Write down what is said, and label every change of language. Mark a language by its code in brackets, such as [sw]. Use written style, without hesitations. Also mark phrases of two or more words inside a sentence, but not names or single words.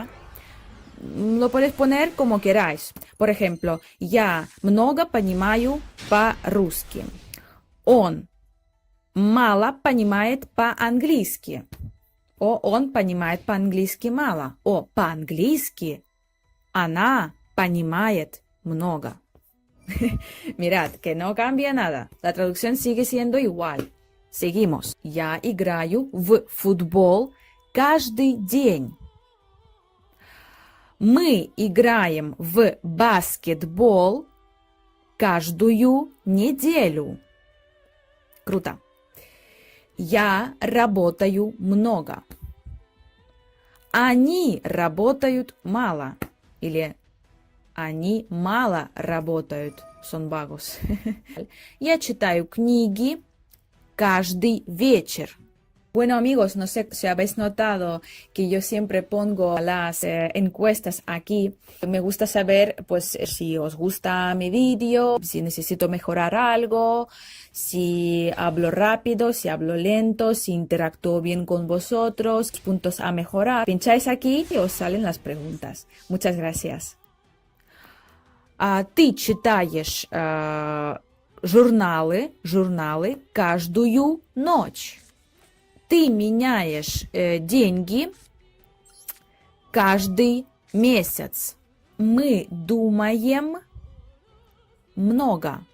[es] Lo podéis poner como queráis. Por ejemplo, [ru] я много понимаю по-русски. Он мало понимает по-английски. O он понимает по-английски мало. O по-английски она понимает много. [es] Mirad, que no cambia nada. La traducción sigue siendo igual. Seguimos. [ru] Я играю в футбол каждый день. Мы играем в баскетбол каждую неделю. Круто. Я работаю много. Они работают мало. Или они мало работают. [es] Son vagos. [ru] Я читаю книги каждый вечер. [es] Bueno amigos, no sé si habéis notado que yo siempre pongo las encuestas aquí. Me gusta saber pues si os gusta mi vídeo, si necesito mejorar algo, si hablo rápido, si hablo lento, si interactúo bien con vosotros, puntos a mejorar. Pincháis aquí y os salen las preguntas. Muchas gracias. [ru] Ты читаешь журналы каждую ночь. Ты меняешь деньги каждый месяц. Мы думаем много.